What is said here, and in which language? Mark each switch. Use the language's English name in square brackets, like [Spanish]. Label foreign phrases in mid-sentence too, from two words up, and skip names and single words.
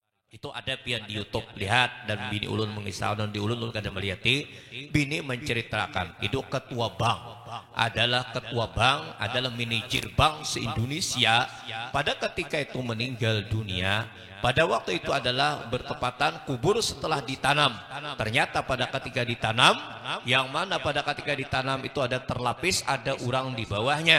[Banjar] Itu ada pian di YouTube, lihat. Dan bini ulun mengisah dan di ulun kada melihat bini menceritakan itu ketua bank adalah manajer bank se-Indonesia. [Indonesian] Pada ketika itu meninggal dunia, pada waktu itu adalah bertepatan kubur setelah ditanam. Ternyata pada ketika ditanam, yang mana pada ketika ditanam itu ada terlapis, ada orang di bawahnya.